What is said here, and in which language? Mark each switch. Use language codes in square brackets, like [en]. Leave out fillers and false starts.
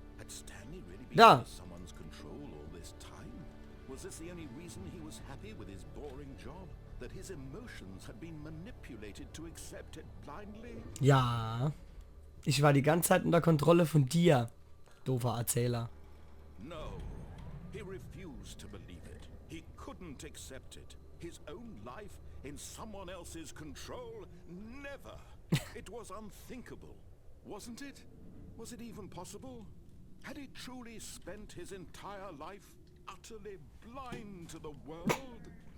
[en] Had Stanley really been [de] Da. [en] under someone's control all this time? Was this the only reason he was happy with his boring job? That his emotions had been manipulated to accept it blindly? [de] Ja. Ich war die ganze Zeit unter Kontrolle von dir, doofer Erzähler. [en] No. He refused to believe it. He couldn't accept it. His own life in someone else's control? Never. It was unthinkable. Wasn't it? Was it even possible? Had he truly spent his entire life utterly blind to the world?